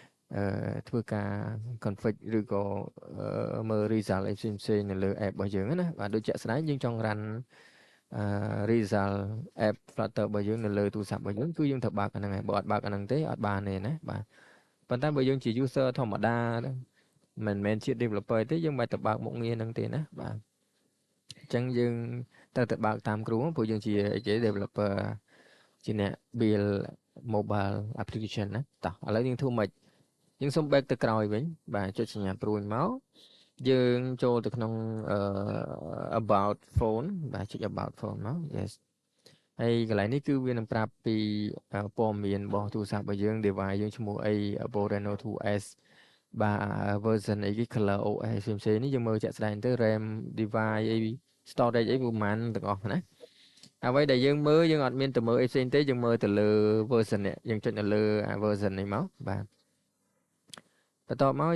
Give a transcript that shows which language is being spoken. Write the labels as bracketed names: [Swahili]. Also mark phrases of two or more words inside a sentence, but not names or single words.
[Khmer] ធ្វើការ config ឬក៏មើល result អីផ្សេងៗនៅលើ app របស់យើងណាបាទដូចជាក់ស្ដែងយើងចង់ [English] run result app Flutter [Khmer] របស់យើងនៅលើទូរស័ព្ទរបស់យើងគឺយើងត្រូវបើកអាហ្នឹងហើយបើអត់បើកអាហ្នឹងទេអត់បានទេណាបាទប៉ុន្តែបើយើងជា user ធម្មតាមិនមែនជា developer ទេយើងមិនបាច់ទៅបើកមុខងារហ្នឹងទេណាបាទអញ្ចឹងយើងត្រូវតែបើកតាមគ្រូព្រោះយើងជាអីគេ developer ជាអ្នក [English] build mobile application [Khmer] ណាតោះឥឡូវយើងធ្វើម៉េចយើងសុំ back ទៅក្រោយវិញបាទចុចសញ្ញាព្រួយមកយើងចូលទៅក្នុង [English] about phone [Khmer] បាទចុច [English] about phone [Khmer] មក yes ហើយកន្លែងនេះគឺវានឹងប្រាប់ពីព័ត៌មានរបស់ទូរស័ព្ទរបស់យើង device យើងឈ្មោះអី Oppo Reno 2S បាទ version អីគេ color OS ផ្សេងៗនេះយើងមើលជាក់ស្ដែងទៅ [English] RAM device [Khmer] អី storage អីប្រហែលទាំងអស់ណាអ្វីដែលយើងមើលយើងអត់មានទៅមើលអីផ្សេងទេយើងមើលទៅលើ version នេះយើងចុចនៅលើ version នេះមកបាទបន្ទាប់មក